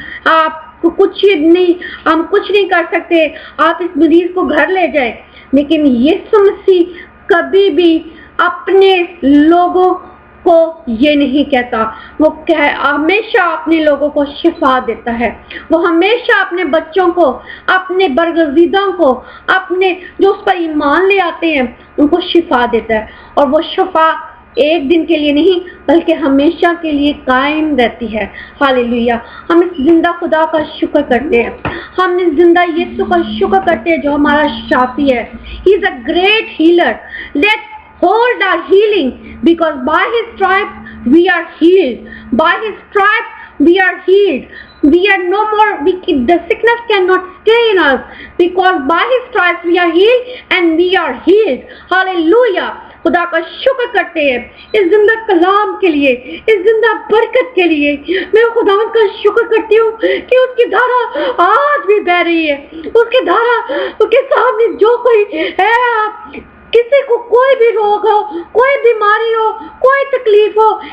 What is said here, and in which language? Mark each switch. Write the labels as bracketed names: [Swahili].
[Urdu] آپ کچھ نہیں، ہم کچھ نہیں کر سکتے، آپ اس مریض کو گھر لے جائیں۔ لیکن یسوع مسیح کبھی بھی اپنے لوگوں کو یہ نہیں کہتا، وہ ہمیشہ اپنے لوگوں کو شفا دیتا ہے۔ وہ ہمیشہ اپنے بچوں کو، اپنے برگزیدوں کو، اپنے جو اس پر ایمان لے آتے ہیں ان کو شفا دیتا ہے، اور وہ شفا ایک دن کے لیے نہیں بلکہ ہمیشہ کے لیے قائم رہتی ہے۔ ہاللویا! ہم اس زندہ خدا کا شکر کرتے ہیں، ہم اس زندہ یسوع کا شکر کرتے ہیں جو ہمارا شافی ہے۔ [English] He is a great healer. Let's hold our healing because by his stripes we are healed. By his stripes we are healed. We are no more, the sickness cannot stay in us because by his stripes we are healed and we are healed. Hallelujah! [Urdu] خدا کا شکر کرتے ہیں اس زندہ کلام کے لیے، اس زندہ برکت کے لیے۔ میں خدا کا شکر کرتی ہوں کہ اس کی دھارا آج بھی بہ رہی ہے، اس کی دھارا کے سامنے جو کوئی ہے، کسی کو کوئی بھی روگ ہو، کوئی بیماری ہو، کوئی تکلیف ہو،